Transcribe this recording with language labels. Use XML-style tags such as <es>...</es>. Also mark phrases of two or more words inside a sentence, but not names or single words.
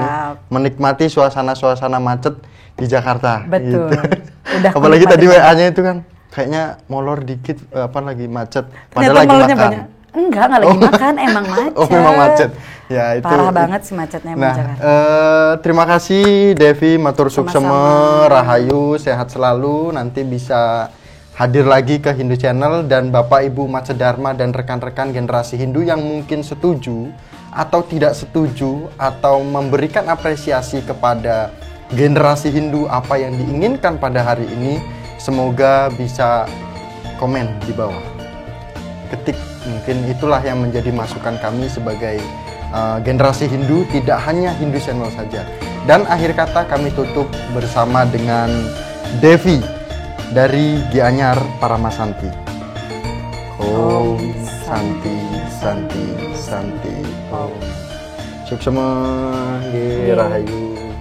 <id>Menikmati suasana-suasana macet di Jakarta. Betul. Gitu. Udah apalagi tadi WA-nya itu kan kayaknya molor dikit, lagi macet. Padahal lagi makan. Banyak. Enggak lagi makan, emang macet. Oh, memang macet. Ya, itu parah banget sih macetnya. Nah, terima kasih Devi,</id> <ban>matur suksema, rahayu,</ban> <id>sehat selalu. Nanti bisa hadir lagi ke Hindu Channel, dan Bapak Ibu Matsya Dharma dan rekan-rekan generasi Hindu yang mungkin setuju atau tidak setuju atau memberikan apresiasi kepada generasi Hindu apa yang diinginkan pada hari ini, semoga bisa komen di bawah. Ketik, mungkin itulah yang menjadi masukan kami sebagai generasi Hindu, tidak hanya Hindu Channel saja. Dan akhir kata kami tutup bersama dengan Devi dari Gianyar Paramasanti.</id> <sa>Om Santi Santi Santi Om.</sa> <ban>Suksema Rahayu.</ban>